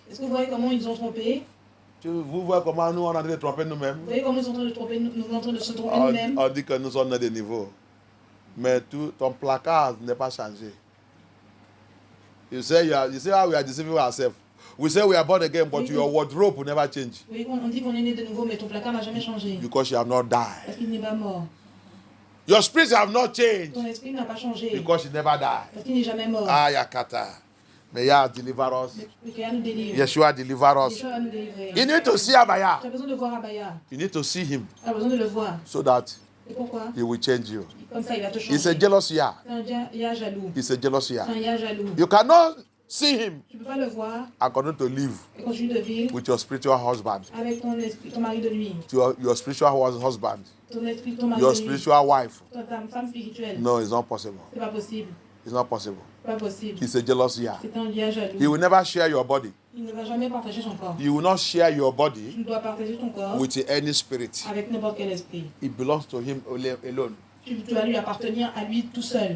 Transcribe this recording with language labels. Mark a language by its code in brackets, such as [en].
[fr] Est-ce que vous voyez comment ils ont trompé? Vous voyez comment nous on est en train de tromper nous-mêmes? Vous voyez comment ils sont en train de tromper, nous sommes en train de se tromper nous-mêmes? On dit que nous sommes à des niveaux. Mais ton placard n'est pas changé. [en] You say how we are deceiving ourselves. We say we are born again, but your wardrobe will never change. [fr] Vous voyez, on dit qu'on est né de nouveau, mais ton placard n'a jamais changé. [en] Because you have not died. [fr] Parce qu'il n'est pas mort. [en] Your spirit have not changed. [fr] Ton esprit n'a pas changé. [en] Because you never died. [fr] Parce qu'il n'est jamais mort. [en] Ayakata. May Yah deliver us. [fr] Mais qu'il nous délivre. [en] Yeshua deliver us. [fr] Yeshua va nous délivrer. [en] You need to see Abaya. [fr] Tu as besoin de voir Abaya. [en] You need to see him [fr] Tu as besoin de le voir. [en] so that [fr] Et pourquoi? [en] he will change you. [fr] Comme ça, il va te changer. [en] He's a jealous Yah. [fr] C'est un Yah jaloux. [en] He's a jealous [fr] C'est [en] Yah. [fr] un Yah jaloux. [en] You cannot see him [fr] Tu ne peux pas le voir [en] and continue to live [fr] et continuer de vivre [en] with your spiritual husband, [fr] avec ton esprit, ton mari de nuit. [en] your spiritual husband, [fr] Ton esprit, ton mari [en] your [fr] de nuit. [en] spiritual wife. [fr] Ta femme spirituelle. [en] No, it's not possible. [fr] C'est pas possible. [en] It's not possible. [fr] C'est pas possible. [en] He's a jealous Yah. [fr] C'est un Yah jaloux. [en] He will never share your body. [fr] Il ne va jamais partager son corps. [en] You will not share your [fr] Tu [en] body [fr] ne dois partager ton corps [en] with any spirit. [fr] avec n'importe quel esprit. [en] It belongs to him alone. [fr] Tu dois lui appartenir à lui tout seul.